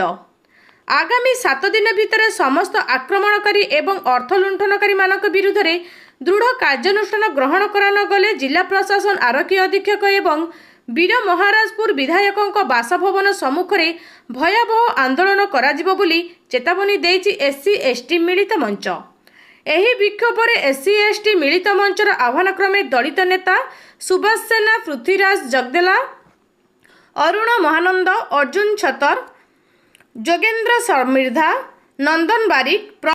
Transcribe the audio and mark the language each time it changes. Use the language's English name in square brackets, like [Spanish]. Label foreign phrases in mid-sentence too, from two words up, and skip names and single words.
[Odia] ଆଗାମୀ 7 ଦିନ ଭିତର ସମସ୍ତ ଆକ୍ରମଣକାରୀ ଏବଂ ଅର୍ଥ ଲୁଣ୍ଠନକାରୀ ମାନଙ୍କ ବିରୁଦ୍ଧ ରେ ଦୃଢ଼ କାର୍ଯ୍ୟାନୁଷ୍ଠାନ ଗ୍ରହଣ କରା ନ ଗଲେ ଜିଲ୍ଲା ପ୍ରଶାସନ, ଆରକ୍ଷୀ ଅଧୀକ୍ଷକ ଏବଂ ବୀରମହାରାଜପୁର ବିଧାୟକଙ୍କ ବାସଭବନ ସମ୍ମୁଖ ରେ ଭୟାବହ ଆନ୍ଦୋଳନ କରାଯିବ ବୋଲି ଚେତାବନୀ ଦେଇଛି SC ST ମିଳିତ ମଞ୍ଚ। ଏହି ବିକ୍ଷୋଭ SC ST ମିଳିତ ମଞ୍ଚର ଆହ୍ୱାନ କ୍ରମେ ଦଳିତ ନେତା ସୁଭାଷ ସେନା, ପୃଥ୍ୱୀରାଜ ଜଗଦେଲା, ଅରୁଣ ମହାନନ୍ଦ, ଅର୍ଜୁନ ଛତର, ଯୋଗେନ୍ଦ୍ର ସମିର୍ଧା, ନନ୍ଦନ ବାରିକ